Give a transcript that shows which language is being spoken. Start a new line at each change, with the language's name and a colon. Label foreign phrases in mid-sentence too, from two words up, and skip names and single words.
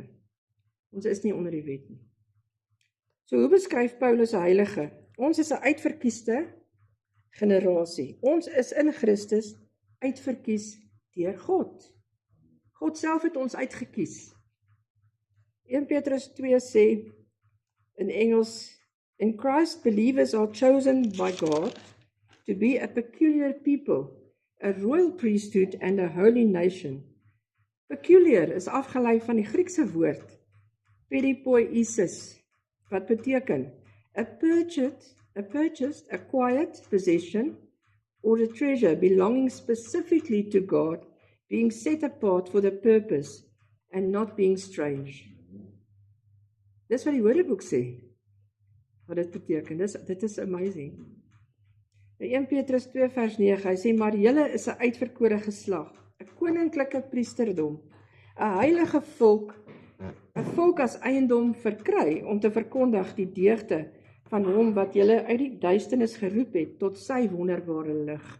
Afrikaans: Ons is nie onder die wet nie. So hoe beskryf Paulus 'n heilige? Ons is 'n uitverkieste generasie. Ons is in Christus uitverkies deur God. God self het ons uitgekies. 1 Petrus 2 sê in Engels,
English: in Christ believers are chosen by God to be a peculiar people, a royal priesthood and a holy nation.
Afrikaans: Peculiar is afgelei van die Griekse woord peripoiesis, wat beteken
English: a purchased, acquired possession or a treasure belonging specifically to God, being set apart for the purpose and not being strange.
Afrikaans: Dis wat die Woordeboek sê, wat dit beteken. Dit is amazing. In 1 Petrus 2 vers 9, hy sê, maar julle is 'n uitverkore geslag, 'n koninklike priesterdom, 'n heilige volk, 'n volk as eiendom verkry, om te verkondig die deugde van hom wat julle uit die duisternis geroep het, tot sy wonderbare lig.